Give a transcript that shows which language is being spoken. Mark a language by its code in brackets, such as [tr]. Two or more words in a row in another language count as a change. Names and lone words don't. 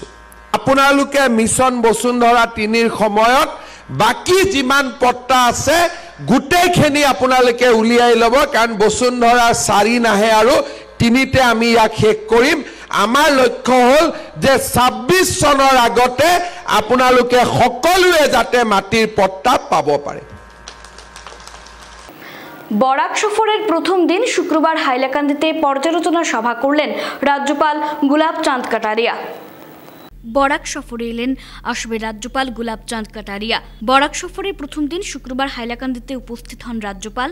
[as] আপোনালোকে মিছন বসুন্ধৰা 3ৰ সময়ত বাকি যিমান পট্টা আছে গোটেইখিনি আপোনালোকে উলিয়াই ল'ব, কাৰণ বসুন্ধৰা 4 নাহে আৰু 3তে আমি ইয়াক শেষ কৰিম। আমাৰ লক্ষ্য হ'ল যে 26 চনৰ আগতে আপোনালোকে সকলোৱে যাতে মাটিৰ পট্টা পাব পাৰে। [bn] বরাক সফরের প্রথম দিন শুক্রবার হাইলাকান্দিতে পর্যালোচনা সভা করলেন রাজ্যপাল গুলাবচাঁদ কাটারিয়া। বরাক সফরে এলেন আসামের রাজ্যপাল গুলাবচাঁদ কাটারিয়া। বরাক সফরের প্রথম দিন শুক্রবার হাইলাকান্দিতে উপস্থিত হন রাজ্যপাল।